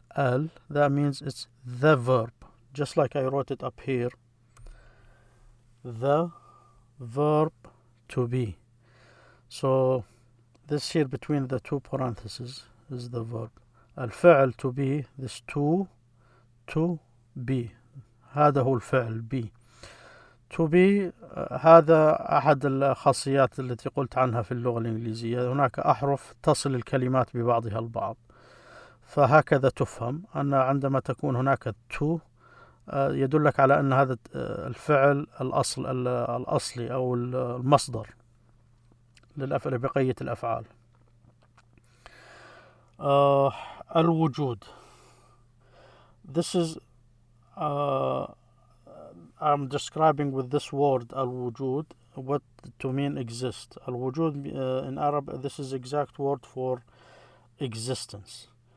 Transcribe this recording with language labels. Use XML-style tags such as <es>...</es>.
<en>L, that means it's the verb. Just like I wrote it up here. The verb to be. So this here between the two parentheses is the verb. الفعل to be, this to be.</en> <ar>هذا هو الفعل be. To be هذا أحد الخاصيات التي قلت عنها في اللغة الإنجليزية. هناك أحرف تصل الكلمات ببعضها البعض، فهكذا تفهم أن عندما تكون هناك to يدلك على أن هذا الفعل الأصلي أو المصدر لبقية الأفعال. الوجود.</ar> <en>This is I'm describing with this word الوجود what to mean exist. الوجود in Arab, this is exact word for existence.</en>